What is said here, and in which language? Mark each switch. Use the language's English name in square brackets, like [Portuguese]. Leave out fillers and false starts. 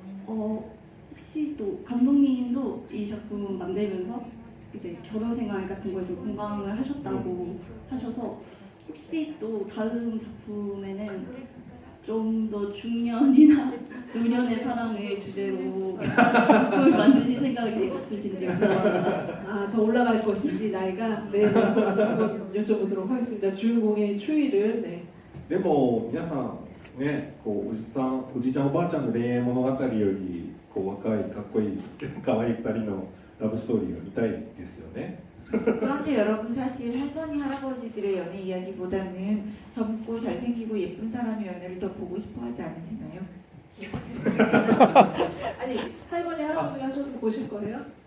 [Korean] 혹시 또 감독님도 이 작품 만들면서 이제 결혼 생활 같은 걸 좀 공감을 하셨다고 하셔서 혹시 또 다음 작품에는 좀 더 중년이나 노년의 사랑을 주제로 작품을 만드실 생각이 있으신지 궁금합니다. 더 올라갈 것인지 나이가 네, 한번 여쭤보도록 하겠습니다. 주인공의 추이를 네. [Japanese] でも皆さんねこうおじいちゃんおばあちゃんの恋愛物語よりこう若いかっこいい可愛い2人のラブストーリーが見たいですよね。 [Korean] 그런데 여러분 사실 할머니 할아버지들의 연애 이야기보다는 젊고 잘생기고 예쁜 사람의 연애를 더 보고 싶어 하지 않으시나요? 아니 할머니 할아버지가 하셔도 보실 거예요?